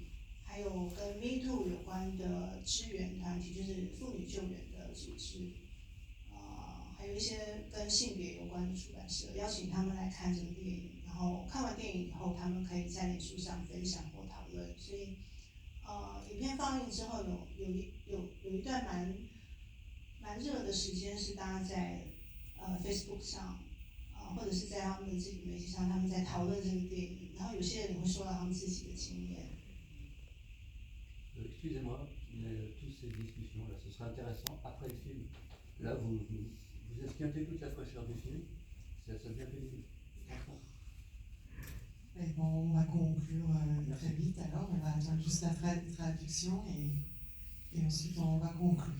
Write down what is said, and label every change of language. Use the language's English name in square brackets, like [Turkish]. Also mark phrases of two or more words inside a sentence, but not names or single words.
[Chinese] 还有跟 Me Too 有关的支援团体，就是妇女救援的组织，还有一些跟性别有关的出版社，邀请他们来看这个电影，然后看完电影以后，他们可以在脸书上分享或讨论。所以，影片放映之后有一段蛮热的时间，是大家在Facebook 上，或者是在他们的自己媒体上，他们在讨论这个电影，然后有些人也会说到他们自己的经验。 [French] Excusez-moi, mais toutes ces discussions-là, ce serait intéressant après le film. Là, vous esquintez toute la fraîcheur du film, ça devient pénible. Bon, on va conclure très vite alors, on va attendre juste la traduction et ensuite on va conclure.